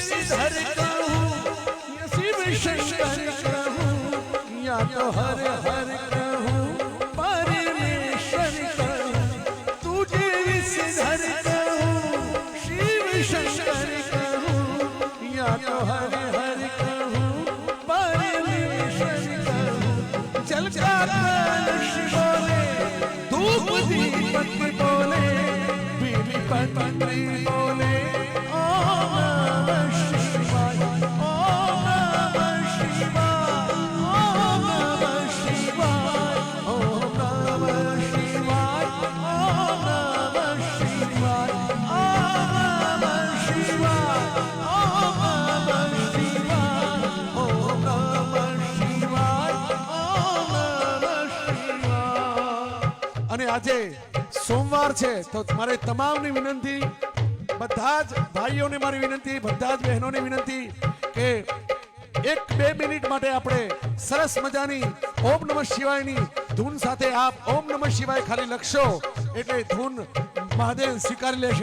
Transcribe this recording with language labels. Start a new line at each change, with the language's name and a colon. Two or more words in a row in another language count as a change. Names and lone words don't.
Hindi: विषधर कहूँ या शिव शंकर कहूँ या तो हर हर कहूँ परमेश्वर कहूँ तुझे विषधर कहूँ शिव शंकर कहूँ या तो हर हर कहूँ परमेश्वर कहूँ जल का कलश बोले धूप दीपक बोले बीली पत्री बोले
Sanskrit: ओम नमः शिवाय ओम नमः शिवाय ओम नमः शिवाय ओम नमः शिवाय ओम नमः शिवाय ओम नमः शिवाय ओम नमः शिवाय ओम नमः शिवाय ओम नमः शिवाय।
Gujarati: અને આજે સોમવાર છે તો મારે તમામની વિનંતી, બધા જ ભાઈઓને મારી વિનંતી, બધા જ બહેનોને વિનંતી કે 1-2 મિનિટ માટે આપણે સરસ મજાની
Sanskrit: ઓમ નમઃ શિવાયની
Gujarati: ધૂન સાથે આપ
Sanskrit: ઓમ નમઃ શિવાય
Gujarati: ખાલી લખશો એટલે ધૂન મહાદેવ સ્વીકારી લેશે।